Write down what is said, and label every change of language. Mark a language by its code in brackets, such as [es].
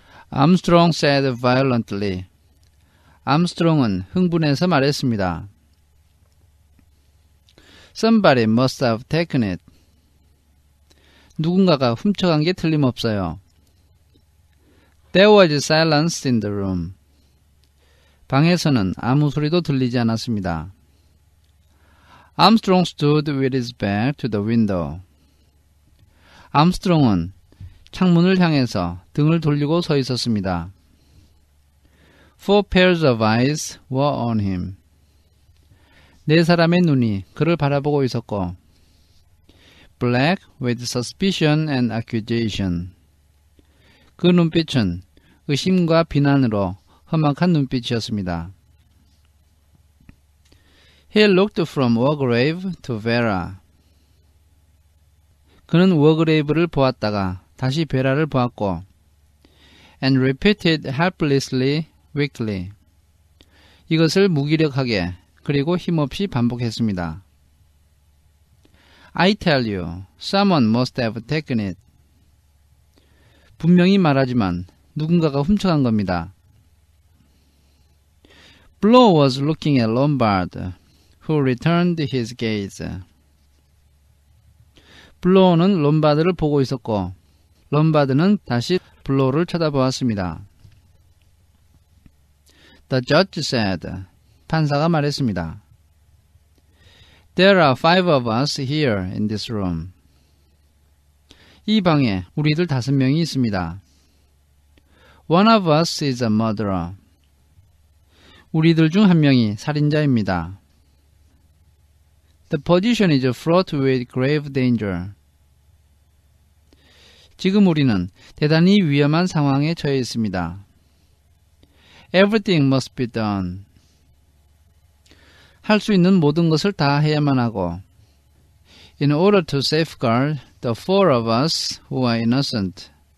[en] Armstrong said violently. [ko] 암스트롱은 흥분해서 말했습니다. [en] Somebody must have taken it. [ko] 누군가가 훔쳐간 게 틀림없어요. [en] There was silence in the room. [ko] 방에서는 아무 소리도 들리지 않았습니다. [en] Armstrong stood with his back to the window. [ko] 암스트롱은 창문을 향해서 등을 돌리고 서 있었습니다. [en] Four pairs of eyes were on him. [ko] 네 사람의 눈이 그를 바라보고 있었고, [en] black with suspicion and accusation. [ko] 그 눈빛은 의심과 비난으로 험악한 눈빛이었습니다. [en] He looked from Wargrave to Vera. [ko] 그는 워그레이브를 보았다가 다시 베라를 보았고, [en] and repeated helplessly, weakly. [ko] 이것을 무기력하게 그리고 힘없이 반복했습니다. [en] I tell you, someone must have taken it. [ko] 분명히 말하지만 누군가가 훔쳐간 겁니다. [en] Blow was looking at Lombard, who returned his gaze. [ko] 블로우는 롬바드를 보고 있었고, 롬바드는 다시 블로우를 쳐다보았습니다. [en] The judge said, [ko] 판사가 말했습니다. [en] There are 5 of us here in this room. [ko] 이 방에 우리들 5명이 있습니다. [en] One of us is a murderer. [ko] 우리들 중 한 명이 살인자입니다. [en] The position is fraught with grave danger. [ko] 지금 우리는 대단히 위험한 상황에 처해 있습니다. [en] Everything must be done. [ko] 할 수 있는 모든 것을 다 해야만 하고, [en] in order to safeguard the 4 of us who are innocent.